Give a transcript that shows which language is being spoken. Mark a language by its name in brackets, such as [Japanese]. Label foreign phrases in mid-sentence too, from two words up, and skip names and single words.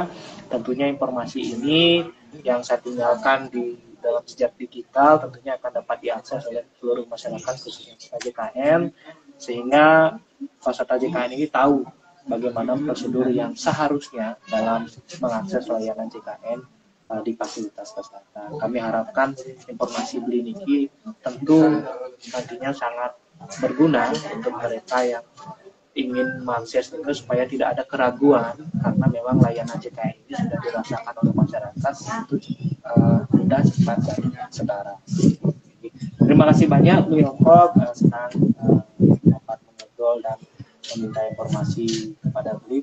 [Indonesian] Tentunya informasi ini yang saya tinggalkan di dalam jejak digital tentunya akan dapat diakses oleh seluruh masyarakat khususnya peserta JKN, sehingga peserta JKN ini tahu bagaimana prosedur yang seharusnya dalam mengakses layanan JKN di fasilitas kesehatan. Kami harapkan informasi Bli niki tentu nantinya sangat berguna untuk mereka yang ingin mengakses itu supaya tidak ada keraguan, karena memang layanan JKN ini sudah dirasakan oleh masyarakat itu mudah, cepat, dan setara. Terima kasih banyak Bli Yongkok, senang dapat mengobrol dan meminta informasi kepada Bli.